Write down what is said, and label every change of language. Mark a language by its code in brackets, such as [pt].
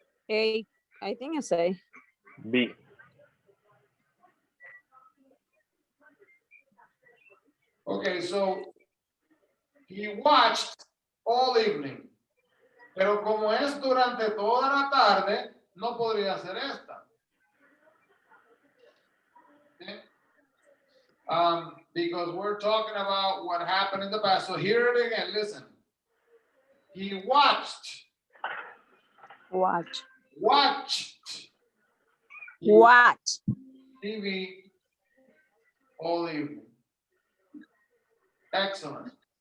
[en] A. I think it's A. B. Okay, so he watched all evening. [es] Pero como es durante toda la tarde, no podría ser esta. [en] Okay? Because we're talking about what happened in the past. So hear it again, listen. He watched. Watch. Watched. He Watch. TV all evening. Excellent.